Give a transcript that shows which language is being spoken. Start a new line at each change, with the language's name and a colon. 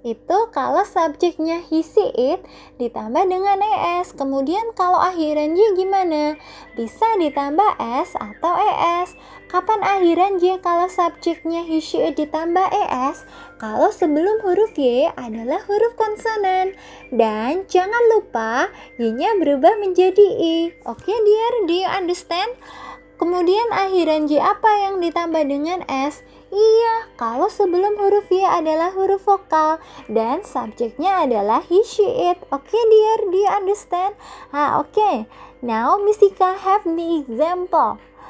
Indonesian: Itu kalau subjeknya he, she, it ditambah dengan ES. Kemudian kalau akhiran J gimana? Bisa ditambah S atau ES. Kapan akhiran J kalau subjeknya he, she, it ditambah ES? Kalau sebelum huruf Y adalah huruf konsonan. Dan jangan lupa Y-nya berubah menjadi I.
English: Oke dear, do you understand?
Indonesian: Kemudian akhiran J apa yang ditambah dengan S? Iya, kalau sebelum huruf Y adalah huruf vokal dan subjeknya adalah he, she, it.
English: Oke dear, do you understand? Oke. Now Miss Ika have the example.